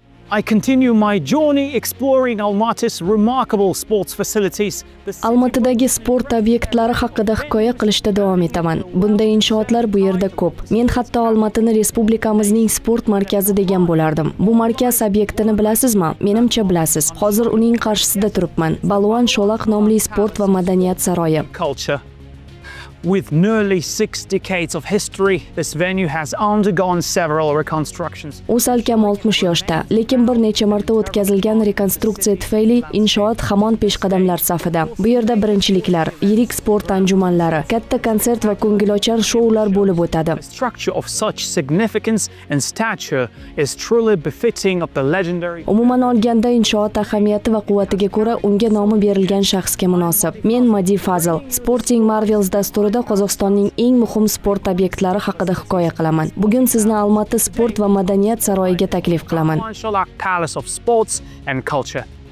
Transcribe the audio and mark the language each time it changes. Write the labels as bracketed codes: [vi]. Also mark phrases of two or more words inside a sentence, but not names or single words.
[en] I continue my journey exploring Almaty's remarkable sports facilities. [uz] Almatidagi sport obyektlari haqida hikoya qilishda davom etaman. Bunday inshootlar bu yerda ko'p. Men hatto Almatini respublikamizning sport markazi degan bo'lardim. Bu markaz obyektini bilasizmi? Menimcha bilasiz. Hozir uning qarshisida turibman. Balvon Sholaq nomli sport va madaniyat saroyi. [en] With nearly 6 decades of history, this venue has undergone several reconstructions. [uz] U salkam 60 yoshda, lekin bir necha marta o'tkazilgan rekonstruksiya tufayli inshoot hamon peshqadamlar safida. Bu yerda birinchiliklar, yirik sport anjumanlari, katta konsert va ko'ngilochar shoular bo'lib o'tadi. [en] A structure of such significance and stature is truly befitting of the legendary. [uz] Umuman olganda inshoot ahamiyati va quvvatiga ko'ra unga nomi berilgan shaxsga munosib. Men Madi Fazl, Sporting Marvels dasturida Qozog'istonning eng muhim sport obyektlari haqida hikoya qilaman. Bugun sizni Almaty sport va madaniyat saroyiga taklif qilaman. [en] Sholaq Palace of Sports and Culture.